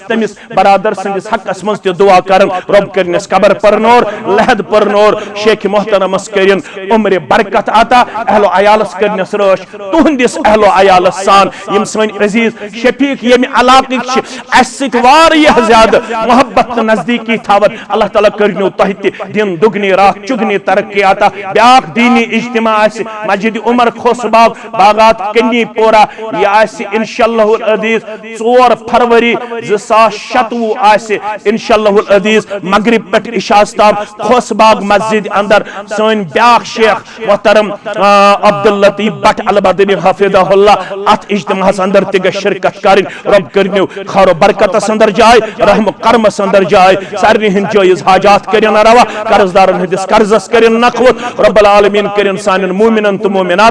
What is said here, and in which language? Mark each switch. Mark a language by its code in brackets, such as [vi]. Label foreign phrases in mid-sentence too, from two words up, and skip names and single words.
[ks] تمس برادر سندس حقس مز تہ دعا کرن رب کرنس قبر پرنور لحد پرنور شیخ محترمس کرن عمر برکت عطا اہل و عیالس کرنس رٲچھ تہندس اہل و عیالس سان یم سن عزیز شفیق یم علاقک اس سۭتۍ واریاہ زیادہ محبت تہ نزدیکی تھاون اللہ تعالیٰ کرنو تہ تہ [ur] دن دگنی رات چگنی [ks] ترقی عطا بیاکھ دینی اجتماع آسہِ مسجد عمر خوس باغ باغات کنی پورہ یہ آسہِ [ar] انشاءاللہ العزیز [ks] 4 فروری 2026 آسہِ [ar] انشاءاللہ العزیز [ks] مغرب پہ عشاء تام خوس باغ مسجد اندر سن بیاکھ شیخ محترم عبداللطیف بٹ البدری حفظہ اللہ ات اجتماع اندر تہ شرکت کرن رب کرنو خیر و برکتس اندر جائے رحم و کرمس اندر جائے سارنی ہند جائز حاجات کرن روا قرضدارن ہندس قرضس کرن نقوت [ar] رب العالمین [ks] کرن سانن مومنن تو مومنات